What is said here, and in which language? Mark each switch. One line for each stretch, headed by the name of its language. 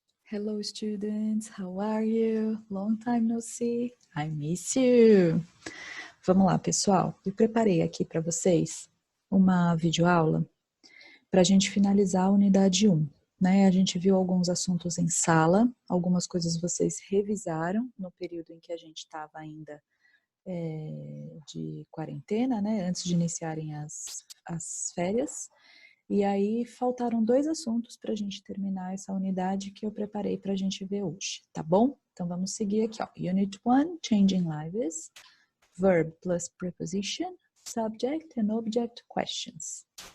English: Hello students, how are you? Long time no see, I miss you.
Portuguese: Vamos lá, pessoal. Eu preparei aqui para vocês uma videoaula para a gente finalizar a unidade 1. Né? A gente viu alguns assuntos em sala, algumas coisas vocês revisaram no período em que a gente estava ainda de quarentena, né? Antes de iniciarem as férias. E aí faltaram 2 assuntos para a gente terminar essa unidade que eu preparei para a gente ver hoje, tá bom? Então vamos seguir aqui, ó.
English: Unit 1, Changing Lives, Verb plus Preposition, Subject and Object Questions.